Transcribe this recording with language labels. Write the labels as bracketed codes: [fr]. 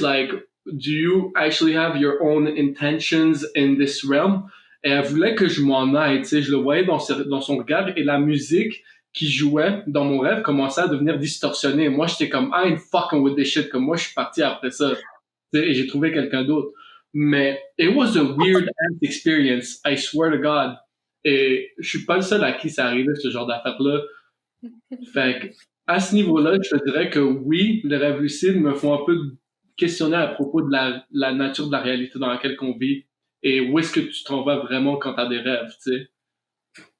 [en] Like, do you actually have your own intentions in this realm? [fr] Et elle voulait que je m'en aille, tu sais, je le voyais dans son regard et la musique qui jouait dans mon rêve commençait à devenir distorsionnée. Moi, j'étais comme, [en] I ain't fucking with this shit, [fr] comme moi, je suis parti après ça, tu sais, et j'ai trouvé quelqu'un d'autre. Mais [en] it was a weird ass experience, I swear to God. [fr] Et je suis pas le seul à qui ça arrivait, ce genre d'affaires-là. Fait que, à ce niveau-là, je te dirais que oui, les rêves lucides me font un peu questionner à propos de la nature de la réalité dans laquelle on vit et où est-ce que tu t'en vas vraiment quand t'as des rêves, tu sais.